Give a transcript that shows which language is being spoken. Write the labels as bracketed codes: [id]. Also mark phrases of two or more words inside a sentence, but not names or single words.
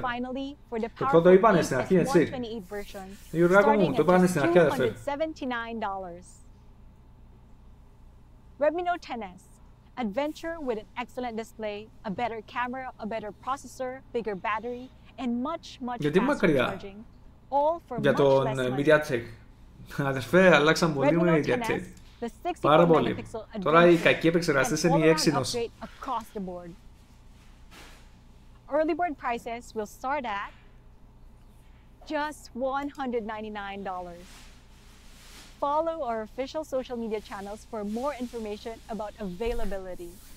[el] Το πρώτο είπανε στην αρχή, έτσι. Γιουργάκο μου, το είπανε στην αρχή, αδερφέ. Redmi Note 10s. [en] Adventure with an excellent display, a better camera, a better processor, bigger battery, and much faster charging. All for [el] για [en] much [el] τον [en] less money. MediaTek. [el] Αδερφέ, αλλάξαν πολύ με MediaTek. Πάρα πολύ. Τώρα οι κακοί επεξεργαστές είναι οι Exynos. [en] Early bird prices will start at just $199. Follow our official social media channels for more information about availability.